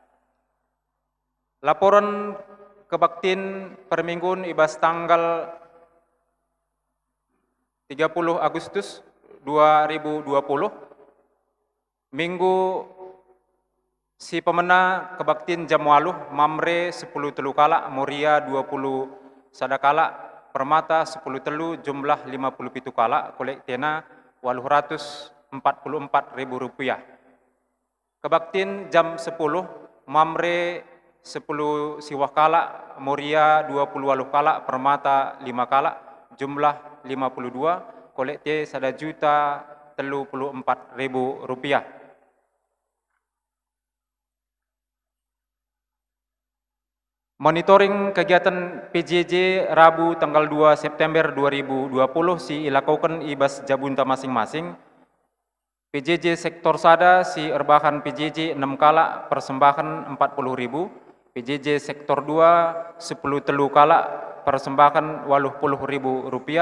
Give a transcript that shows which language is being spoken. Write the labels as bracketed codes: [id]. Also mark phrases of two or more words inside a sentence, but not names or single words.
[btx] Laporan kebaktin permingguan ibas tanggal 30 Agustus 2020, Minggu si pemena kebaktin jam waluh, Mamre 10 telu kala, Moria 20 sadakala, Permata 10 telu, jumlah 50 pitu kala, kolek tena 844 ribu rupiah. Kebaktin jam 10, Mamre 10 siwah kala, Moria 20 waluh kala, Permata 5 kala, jumlah 52, kolek te 1.034.000 rupiah. Monitoring kegiatan PJJ Rabu tanggal 2 September 2020 si ilakukan ibas jabunta masing-masing. PJJ sektor sada si erbahan PJJ 6 kala persembahan 40.000. PJJ sektor 2 10 telu kala persembahan 80.000 rupiah.